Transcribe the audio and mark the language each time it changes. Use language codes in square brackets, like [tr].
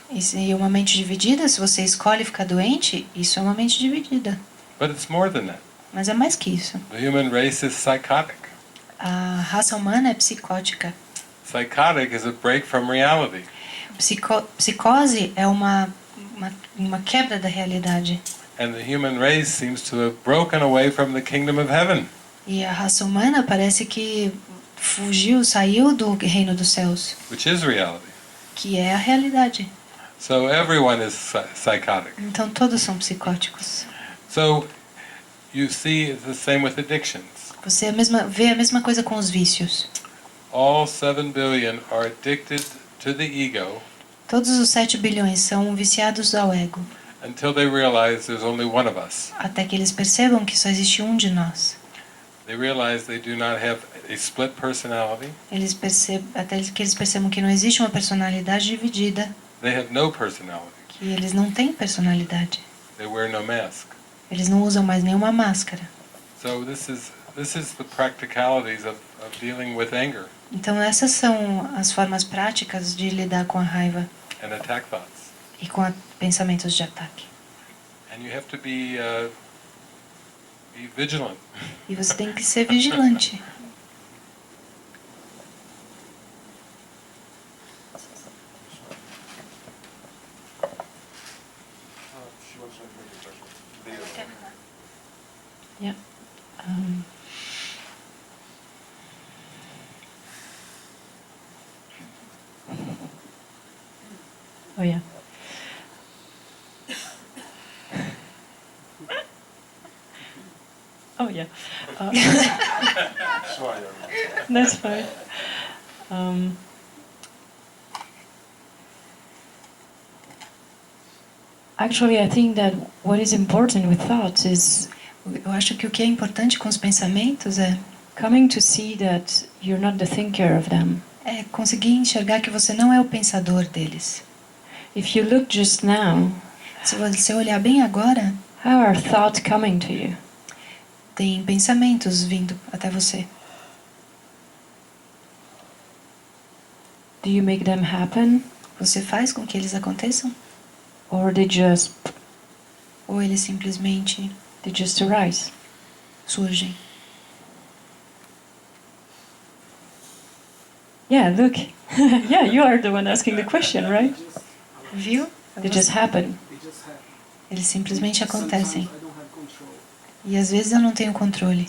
[pt] E uma mente dividida, se você escolhe ficar doente, isso é uma mente dividida. [en] But it's more than that. [pt] Mas é mais que isso. [en] The human race is psychotic. [pt] A raça humana é psicótica. [en] Psychotic is a break from reality. [pt] Psicose é uma quebra da realidade. [en] And the human race seems to have broken away from the kingdom of heaven. [pt] E a raça humana parece que fugiu, saiu do reino dos céus, [en] which is reality. [pt] que é a realidade. [en] So everyone is psychotic. [pt] Então todos são psicóticos. [en] So you see it's the same with addictions. [pt] Você vê a mesma coisa com os vícios. [en] All 7 billion are addicted to the ego [pt] Todos os 7 bilhões são viciados ao ego, [en] until they realize there's only one of us. [pt] até que eles percebam que só existe um de nós. [en] They realize they do not have a split personality. [pt] Até que eles percebam que não existe uma personalidade dividida, [en] They have no personality. [pt] que eles não têm personalidade. [en] They wear no mask. [pt] Eles não usam mais nenhuma máscara. [en] So this is the practicalities of dealing with anger [pt] Então essas são as formas práticas de lidar com a raiva [en] and attack thoughts. [pt] e com pensamentos de ataque. [en] And you have to be vigilant. [pt] E você tem que ser vigilante. [en] Yeah. Oh yeah. Oh yeah. That's fine. Actually, I think that what is important with thoughts is [pt] Eu acho que o que é importante com os pensamentos [en] coming to see that you're not the thinker of them. [pt] é conseguir enxergar que você não é o pensador deles. [en] If you look just now, [pt] Se você olhar bem agora, [en] how are thoughts coming to you? [pt] tem pensamentos vindo até você. [en] Do you make them happen, [pt] Você faz com que eles aconteçam? [en] or [pt] Ou eles simplesmente [en] they just arise? [pt] surgem? [en] Yeah, look. Yeah, you are the one asking the question, right? [pt] Viu? [en] They just happen. [pt] Eles simplesmente acontecem. E às vezes eu não tenho controle.